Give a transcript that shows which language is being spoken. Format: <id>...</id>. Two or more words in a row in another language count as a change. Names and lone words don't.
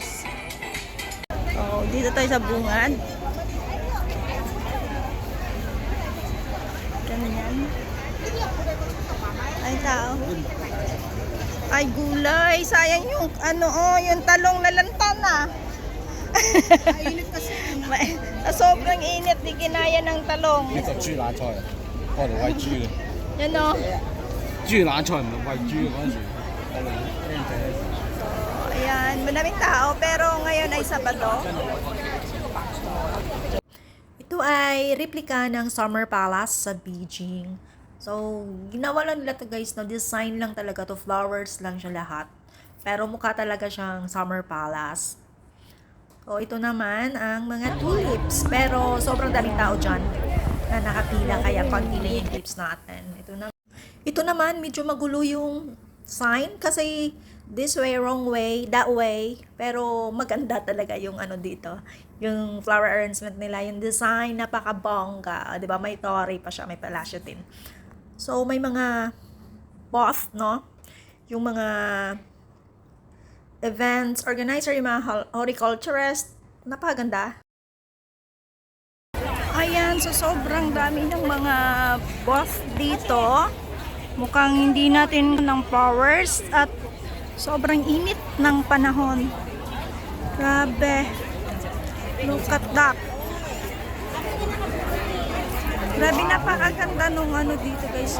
<tl>So, dito tayo sa bungad. Ganyan. Ay, tao. Ay, gulay. Sayang yung, yung talong na lantana. Init kasi. Sobrang init, di kinaya ng talong.</tl> <yue>呢就豬腩菜啊，我哋餵豬嘅，</yue> <tl>Yan o.</tl> <yue>豬腩菜唔係餵豬嗰陣時，我哋僆仔。</yue> <tl>Ayan, maraming tao pero ngayon ay Sabado. Ito ay replika ng Summer Palace sa Beijing. So, ginawa lang nila to guys, no? Design lang talaga to, flowers lang siya lahat. Pero mukha talaga siyang Summer Palace. So, ito naman ang mga tulips. Pero sobrang daming tao dyan na nakapila, kaya konti na yung tulips natin. Ito naman, medyo magulo yung sign kasi</tl> <en>this way, wrong way, that way.</en> <tl>Pero maganda talaga yung dito. Yung flower arrangement nila, yung design, napaka-bongga. Diba? May torii pa siya, may palasyo din. So, may mga both, no? Yung mga</tl> <en>events organizer,</en> <tl>yung mga horticulturist. Napakaganda. Ayan, so sobrang dami ng mga booth dito. Mukhang hindi natin ng flowers at sobrang init ng panahon. Grabe.</tl> <en>Look at that.</en> <tl>Grabe, napakaganda nung dito guys.</tl>